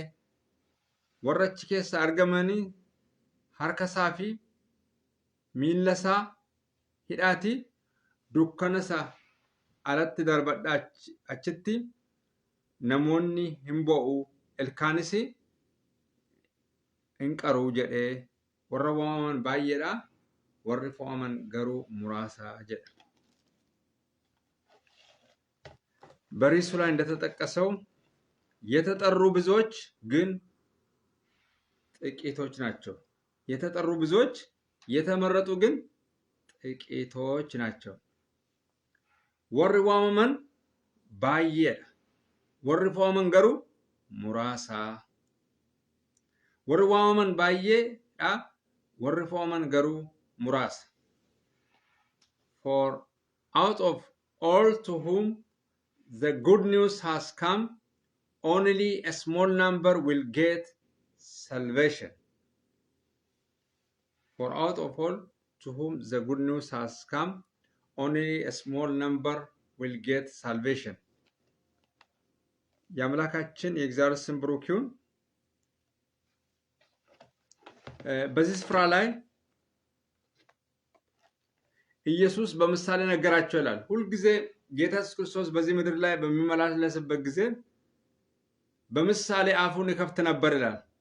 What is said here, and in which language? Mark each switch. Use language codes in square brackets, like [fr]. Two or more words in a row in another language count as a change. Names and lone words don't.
[om] Warra achi keessa argamanii harka isaa fi miilla isaa hidhaatii dukkana isaa alatti darbadhaa achitti namoonni hin bo'u. Ilkaanis hin qaruu jedhee warra waamaman baay'eedha, warri fo'aman garuu muraasa jedha። [am] በሪሱ ላይ እንደተጠቀሰው የተጠሩ ብዙዎች ግን ጥቂቶች ናቸው። የተጠሩ ብዙዎች የተመረጡ ግን ጥቂቶች ናቸው። [om] warri waamaman baay'eedha, warri fo'aman garuu muraasa. [am] Warri waamaman baay'eedha, warri fo'aman garuu muraasa. [en] For out of all to whom the good news has come, only a small number will get salvation. For out of all to whom the good news has come, only a small number will get salvation. [am] የአምላካችን የእግዚአብሔር ስም ብሩክ ይሁን። በዚህ ስፍራ ላይ ኢየሱስ በምሳሌ ነገራቸው ይላል። ሁልጊዜ ጌታ ኢየሱስ ክርስቶስ በዚህ ምድር ላይ በሚመላለስበት ጊዜ በምሳሌ አፉን ይከፍት ነበር ይላል።